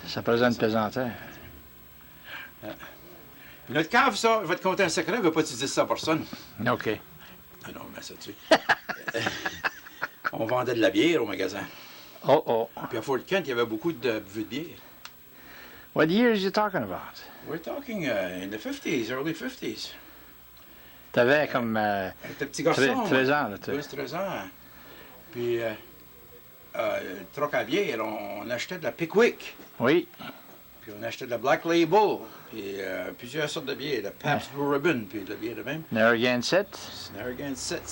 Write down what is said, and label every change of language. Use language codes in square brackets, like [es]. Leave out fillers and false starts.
[fr] Ça présente une pesanteur. Puis notre cave, ça, je vais te conter un secret, je ne veux pas utiliser ça à personne. OK. Ah non, mais ça dessus. On vendait de la bière au magasin. Oh, oh. Puis à Fort Kent, il y avait beaucoup de buveux de bière. [en] What years are you talking about? We're talking in the 50s, early 50s. [fr] T'avais comme J'étais petit garçon. 13 ans, là, tu 13 ans. Puis, le troc à bière, on achetait de la Pickwick. Oui. Puis on achetait de la Black Label. Puis plusieurs sortes de bières. De Pabst Blue Ribbon, puis de la bière de même. Narragansett. Narragansett.